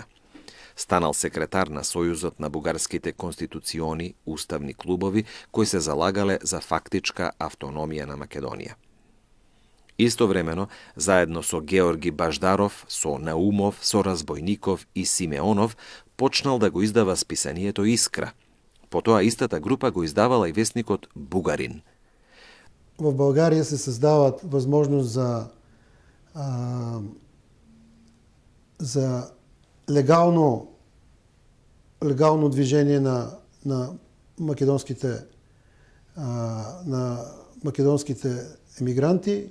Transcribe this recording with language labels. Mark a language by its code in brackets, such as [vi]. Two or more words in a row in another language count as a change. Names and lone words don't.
[mk] Станал секретар на Сојузот на бугарските конституциони уставни клубови кои се залагале за фактичка автономија на Македонија. Истовремено, заедно со Георги Баждаров, со Наумов, со Разбойников и Симеонов, почнал да го издава списанието Искра. Потоа истата група го издавала и весникот Бугарин. [bg] В България се създават възможност за легално движение на македонските емигранти.